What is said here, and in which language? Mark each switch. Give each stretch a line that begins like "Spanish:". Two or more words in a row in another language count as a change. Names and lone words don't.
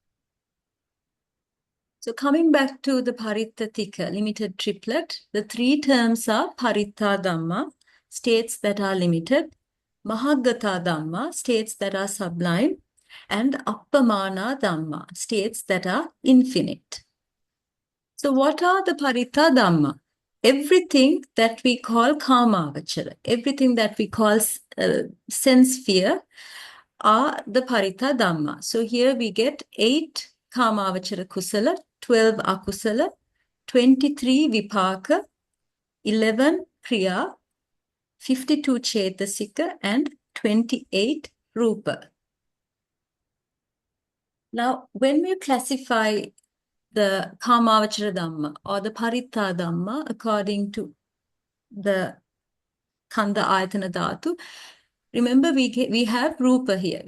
English: So coming back to the
Pali: Paritta Tika
English: limited triplet, the three terms are
Pali: Paritta Dhamma,
English: states that are limited,
Pali: Mahaggatā Dhamma,
English: states that are sublime, and
Pali: Appamāṇā Dhamma,
English: states that are infinite. So what are the
Pali: Paritta Dhamma?
English: Everything that we call kāmāvachara, everything that we call sense sphere are the
Pali: Paritta Dhamma.
English: So here we get 8
Pali: kāmāvachara kusala,
English: 12 akusala, 23 vipāka, 11 kriya, 52 cetasika, and 28 rupa. Now, when we classify the
Pali: kāmāvachara Dhamma
English: or the
Pali: Paritta Dhamma
English: according to the
Pali: khandha, āyatana, dhātu,
English: remember we have rupa here.